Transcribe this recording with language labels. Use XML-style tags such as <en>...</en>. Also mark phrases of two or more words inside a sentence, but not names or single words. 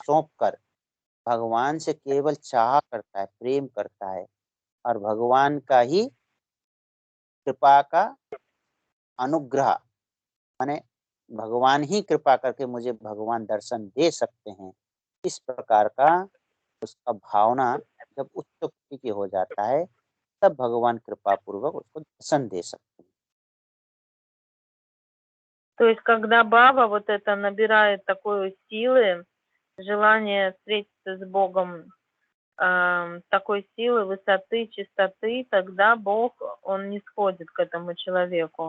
<hi>सौंप कर भगवान से केवल चाह करता है, प्रेम करता है, और भगवान का ही कृपा का अनुग्रह, माने भगवान ही कृपा करके मुझे भगवान दर्शन दे सकते हैं, इस प्रकार का उसका भावना जब उच्च कोटि की हो जाता है, तब भगवान कृपा पूर्वक उसको दर्शन दे सकते हैं।</hi> <ru>То есть, когда баба вот это набирает такой силы, желание встретиться с Богом, такой силы, высоты, чистоты, тогда Бог, он не сходит к этому человеку.</ru>